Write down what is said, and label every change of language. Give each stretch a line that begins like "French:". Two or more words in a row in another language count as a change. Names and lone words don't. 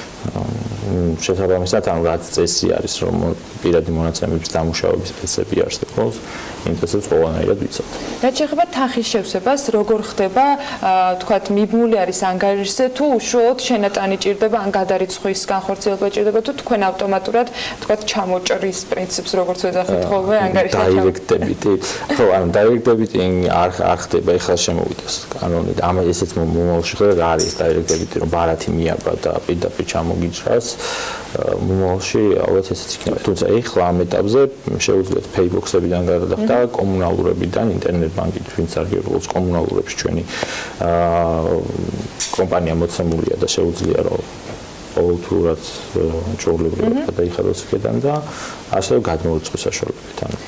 Georgian: შესაბამისად ანუ რაც წესი არის რომ პირადი მონაცემების დამუშავების პროცესები არსებობს იმ პროცესს ყველანაირად ვიცავთ. რაც შეეხება თანხის შევსებას, როგორ ხდება, თქვათ, მიბმული არის ანგარიშზე თუ უშუალოდ შენატანი ჭირდება ან გადარიცხვის განხორციელება ჭირდება თუ თქვენ ავტომატურად, თქვათ, ჩამოჭრის პრინციპს როგორც ვეძახით ხოლმე ანგარიშში
English: direct debit-
Georgian: ი. ხო, ანუ
English: direct debit-
Georgian: ი არ ხდება, ეხლა შემოვიდეს კანონით. ამ ესეც მომავალში ხდება რა არის
English: direct debit-
Georgian: ი, რომ ბარათი მიაბა და პირდაპირ ჩამოგიჭრას. მომავალში ალბათ ესეც იქნება. თუმცა ეხლა ამ ეტაპზე შეუძლიათ paybox-ებიდან გადადახდა კომუნალურებიდან, ინტერნეტ ბანკით, ვინც არ გიყოლოს კომუნალურებში ჩვენი კომპანია მოცემულია და შეუძლია რომ ყოველთურად ჩვეულებრივად გადაიხადოს იქიდან და ასევე გადმოუწყოს საშუალებებით.